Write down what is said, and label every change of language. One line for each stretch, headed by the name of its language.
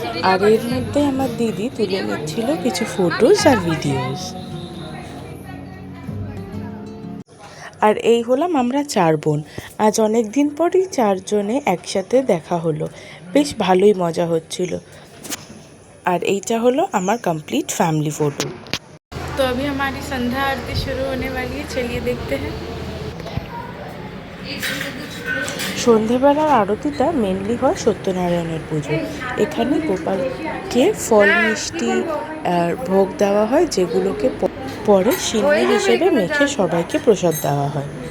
Bangla: আর এর মধ্যে আমার দিদি তুলে নিচ্ছিল কিছু ফটোজ আর ভিডিওস। আর এই হলাম আমরা 4 বোন। আজ অনেক দিন পরই 4 জনে একসাথে দেখা হলো, বেশ ভালোই মজা হচ্ছিল। আর এইটা হলো আমার कंप्लीट फैमिली फ़ोटो।
Hindi: तो अभी हमारी संध्या आरती शुरू होने वाली है, चलिए देखते हैं।
Bangla: সন্ধেবেলার আরতিটা মেনলি হয় সত্যনারায়ণের পুজো। এখানে গোপালকে ফল মিষ্টি আর ভোগ দেওয়া হয়, যেগুলোকে পরে সিন্নি হিসেবে মেখে সবাইকে প্রসাদ দেওয়া হয়।